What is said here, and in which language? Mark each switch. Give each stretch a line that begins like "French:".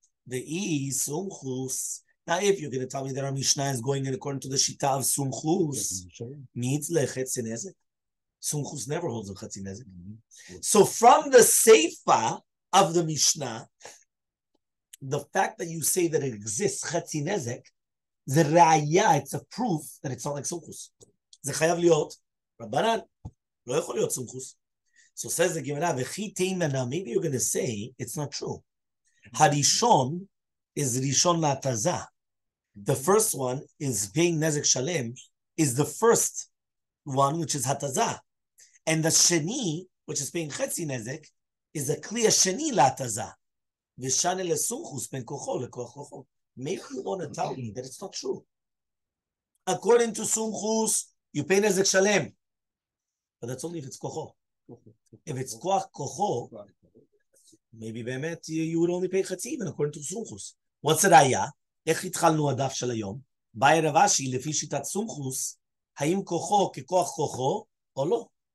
English: The E Sumchus. Now, if you're going to tell me that our Mishnah is going in according to the Shita of Sumchus, needs Chetzi Nezek. Sumchus never holds a Chetzi Nezek. So from the Seifa of the Mishnah, the fact that you say that it exists Chetzi Nezek, the Raya, it's a proof that it's not like Sumchus.
Hebrew: זה חייב להיות רבנן, לא יכול להיות סומכוס.
English: So says the Gemara,
Hebrew: V'chi teimana,
English: maybe you're going to say it's not true. Harishon is Rishon La'ataza. The first one is paying Nezek Shalem, is the first one, which is Hataza. And the Sheni, which is paying Chetzi Nezek, is a Kli Sheni La'ataza.
Hebrew: V'shane leSumchus ben kocho lekoch kocho.
English: Maybe you want to tell me that it's not true. According to Sumchus, you pay Nezek Shalem. But that's only if it's kocho. If it's koach kocho, maybe be'emet you would only pay chetzi even according to Sumchus. What's the raya?
Hebrew: איך התחלנו הדף של היום? באי רב אשי לפי שיטת סומכוס, האם כוחו ככוח כוחו או לא?